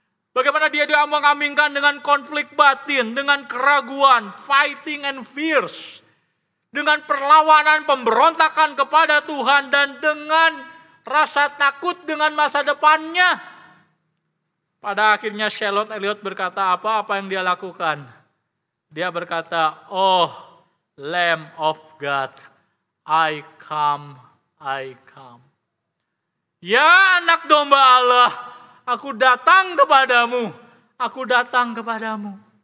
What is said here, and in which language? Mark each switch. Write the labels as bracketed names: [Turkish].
[Indonesian] Bagaimana dia diombang-ambingkan dengan konflik batin, dengan keraguan, [English] fighting and fierce. [Indonesian] Dengan perlawanan, pemberontakan kepada Tuhan dan dengan rasa takut dengan masa depannya. Pada akhirnya Charlotte Elliott berkata apa yang dia lakukan? Dia berkata, [English] "Oh Lamb of God, I come, I come." [Indonesian] Ya anak domba Allah, aku datang kepadamu, aku datang kepadamu.